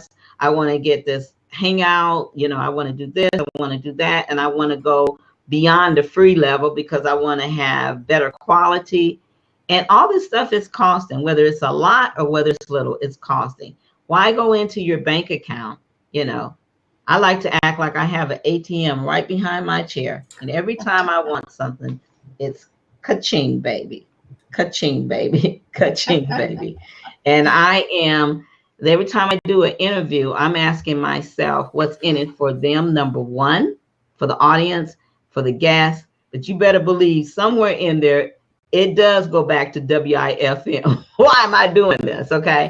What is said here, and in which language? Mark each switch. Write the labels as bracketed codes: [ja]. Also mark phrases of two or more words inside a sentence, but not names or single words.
[en] I want to get this Hangout, I want to do this, I want to do that, and I want to go beyond the free level because I want to have better quality. And all this stuff is costing, whether it's a lot or whether it's little, it's costing. Why go into your bank account? I like to act like I have an ATM right behind my chair. And every time I want something, it's ka-ching, baby. Ka-ching, baby. Ka-ching, baby. And every time I do an interview, I'm asking myself what's in it for them, number one, for the audience, for the guests. But you better believe somewhere in there, it does go back to WIFM. Why am I doing this? Okay.